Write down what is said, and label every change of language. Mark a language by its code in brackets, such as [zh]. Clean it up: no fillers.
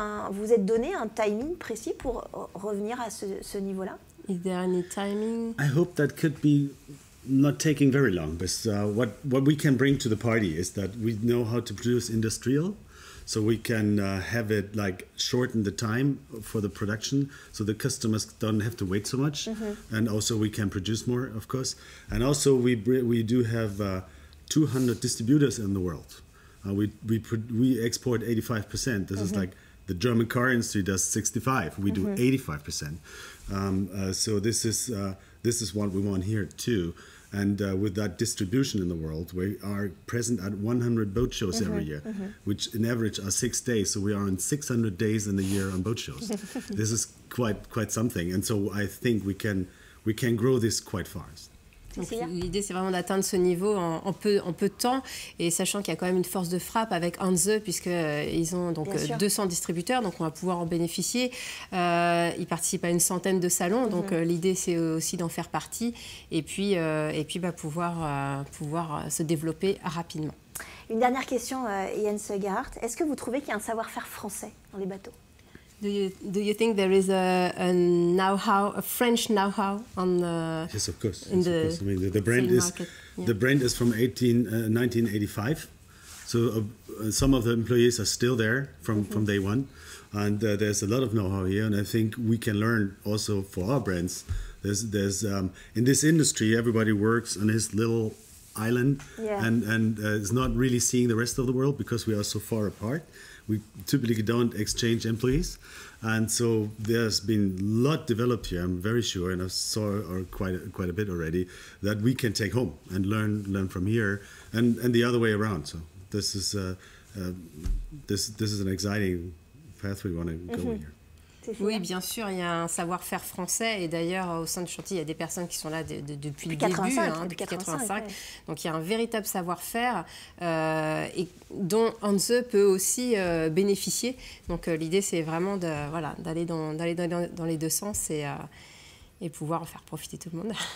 [fr] Vous êtes donné un timing précis pour revenir à ce niveau-là? [en] Is there any timing? I hope that could be not taking very long, but what we can bring to the party is that we know how to produce industrial, so we can have it like shorten the time for the production, so the customers don't have to wait so much, and also we can produce more, of course, and also we do have 200 distributors in the world. We export 85%. This is like the German car industry does 65%. We do 85%. So this is what we want here too. And with that distribution in the world, we are present at 100 boat shows every year, which in average are 6 days. So we are on 600 days in the year on boat shows. This is quite something. And so I think we can grow this quite fast. [fr] L'idée, c'est vraiment d'atteindre ce niveau en peu de temps, et sachant qu'il y a quand même une force de frappe avec Hanse, puisqu'ils ont donc 200 distributeurs, donc on va pouvoir en bénéficier. Ils participent à une centaine de salons, donc l'idée, c'est aussi d'en faire partie, et puis pouvoir se développer rapidement. Une dernière question, Jens Gerhardt. Est-ce que vous trouvez qu'il y a un savoir-faire français dans les bateaux? [en] Do you think there is a French know-how on yes, of course. I mean, the brand is the brand is from 1985, so some of the employees are still there from day one, and there's a lot of know-how here, and I think we can learn also for our brands. There's in this industry, everybody works on his little island and is not really seeing the rest of the world because we are so far apart. We typically don't exchange employees, and so there's been a lot developed here. I'm very sure, and I saw quite a bit already, that we can take home and learn from here, and the other way around. So this is an exciting path we want to go here. [fr] Oui, bien sûr, il y a un savoir-faire français, et d'ailleurs au sein du chantier, il y a des personnes qui sont là depuis le début, depuis 85. Donc il y a un véritable savoir-faire et dont Hanse peut aussi bénéficier. Donc l'idée, c'est vraiment d'aller dans les deux sens et pouvoir en faire profiter tout le monde.